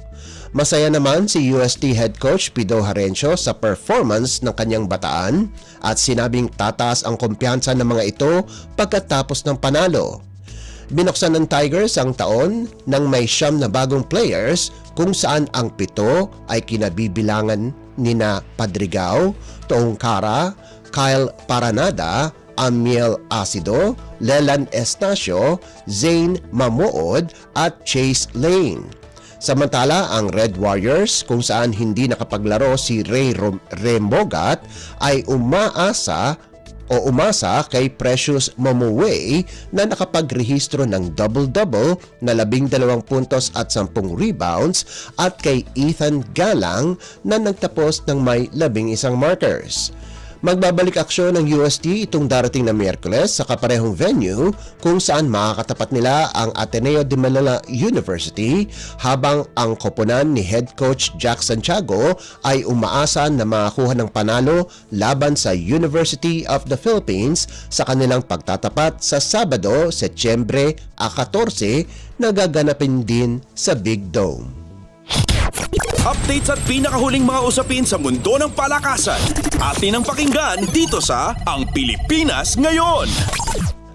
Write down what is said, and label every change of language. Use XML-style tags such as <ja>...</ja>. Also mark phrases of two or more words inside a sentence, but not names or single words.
<tl>Masaya naman si UST</tl> <en>head coach</en> <tl>Pido Harencio sa performance ng kanyang bataan at sinabing tataas ang kumpiyansa ng mga ito pagkatapos ng panalo. Binuksan ng Tigers ang taon ng may 9 na bagong players kung saan ang 7 ay kinabibilangan nina Padrigao, Tongkara, Kyle Paranada, Amiel Acido, Leland Estacio, Zane Mamood at Chase Lane. Samantala, ang Red Warriors kung saan hindi nakapaglaro si Ray Rembogat ay umasa kay Precious Momuway na nakapagrehistro ng double-double na 12 puntos at 10 rebounds at kay Ethan Galang na nagtapos ng may 11 markers. Magbabalik aksyon ng UST itong darating na Miyerkules sa kaparehong venue kung saan makakatapat nila ang Ateneo de Manila University habang ang koponan ni</tl> <en>head coach</en> <tl>Jack Santiago ay umaasa na makakuha ng panalo laban sa University of the Philippines sa kanilang pagtatapat sa Sabado, Setyembre 14 na gaganapin din sa Big Dome. Updates at pinakahuling mga usapin sa mundo ng palakasan. Atin ang pakinggan dito sa Ang Pilipinas Ngayon.</tl>